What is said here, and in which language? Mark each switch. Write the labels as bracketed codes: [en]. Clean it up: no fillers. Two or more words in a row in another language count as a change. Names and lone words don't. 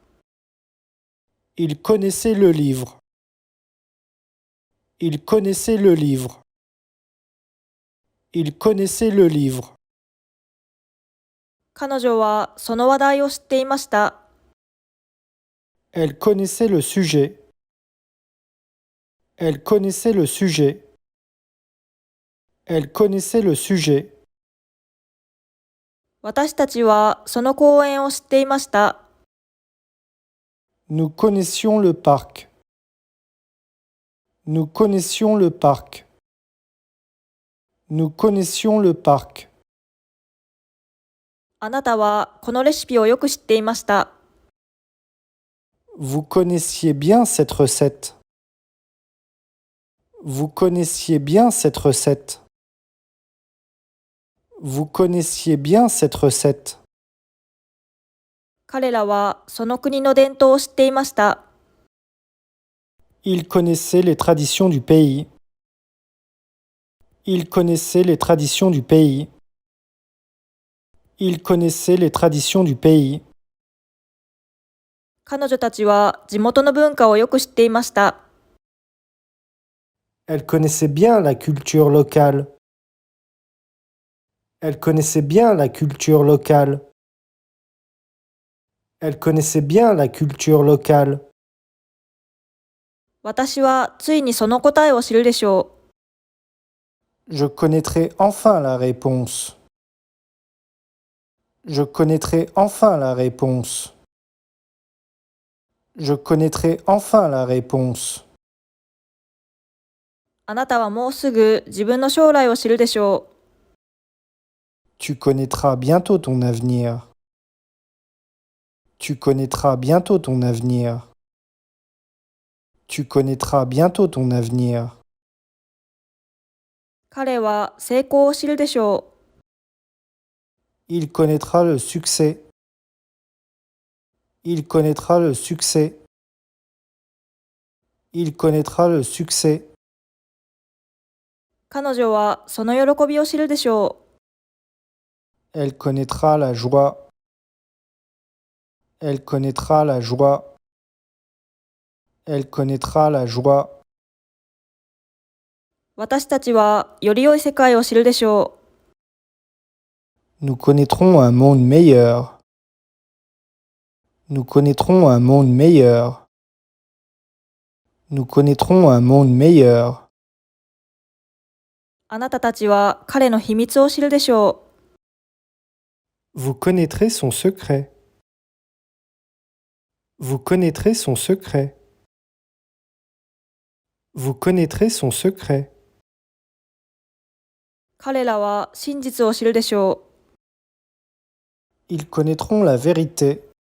[fr] Il connaissait le livre. Il connaissait le livre. Il connaissait le livre. [ja] 彼女はその話題を知っていました。 [fr] Elle connaissait le sujet. Elle connaissait le sujet. Elle connaissait le sujet. [ja] 私たちはその公園を知っていました。 [fr] Nous connaissions le parc. Nous connaissions le parc. Nous connaissions le parc. [ja] あなたはこのレシピをよく知っていました。 [fr] Vous connaissiez bien cette recette. Vous connaissiez bien cette recette. Vous connaissiez bien cette recette. [ja] 彼らはその国の伝統を知っていました。 [fr] Ils connaissaient les traditions du pays. Ils connaissaient les traditions du pays. Ils connaissaient les traditions du pays. [ja] 彼女たちは地元の文化をよく知っていました。 [fr] Elle connaissait bien la culture locale. Elle connaissait bien la culture locale. Elle connaissait bien la culture locale. [ja] 私はついにその答えを知るでしょう。 [fr] Je connaîtrai enfin la réponse. Je connaîtrai enfin la réponse. Je connaîtrai enfin la réponse. [ja] あなたはもうすぐ自分の将来を知るでしょう。 [fr] Tu connaîtras bientôt ton avenir. Tu connaîtras bientôt ton avenir. Tu connaîtras bientôt ton avenir. [ja] 彼は成功を知るでしょう。 [fr] Il connaîtra le succès. Il connaîtra le succès. Il connaîtra le succès. [ja] 彼女はその喜びを知るでしょう。 [fr] Elle connaîtra la joie. Elle connaîtra la joie. Elle connaîtra la joie. [ja] 私たちはより良い世界を知るでしょう。 [fr] Nous connaîtrons un monde meilleur. Nous connaîtrons un monde meilleur. Nous connaîtrons un monde meilleur. [ja] あなたたちは彼の秘密を知るでしょう。 [fr] Vous connaîtrez son secret. Vous connaîtrez son secret. Vous connaîtrez son secret. [ja] 彼らは真実を知るでしょ [fr] Ils connaîtront la vérité.